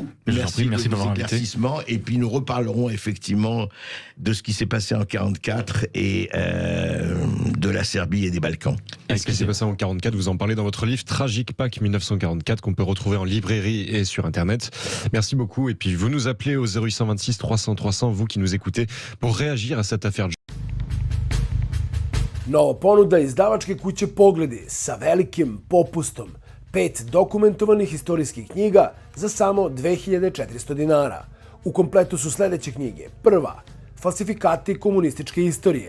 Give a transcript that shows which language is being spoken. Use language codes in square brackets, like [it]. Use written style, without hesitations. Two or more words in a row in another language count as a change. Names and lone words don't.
[fr] Merci de vos éclaircissements. Et puis nous reparlerons effectivement de ce qui s'est passé en 1944 et de la Serbie et des Balkans. Et ce qui s'est passé en 1944, vous en parlez dans votre livre Tragique Pâques 1944 qu'on peut retrouver en librairie et sur Internet. Merci beaucoup. Et puis vous nous appelez au 0826 300 300, vous qui nous écoutez, pour réagir à cette affaire. [sr] Nova ponuda izdavačke kuće Pogledi sa velikim popustom. 5 dokumentovanih istorijskih knjiga za samo $2400. U kompletu su sledeće knjige. Prva, falsifikati komunističke istorije.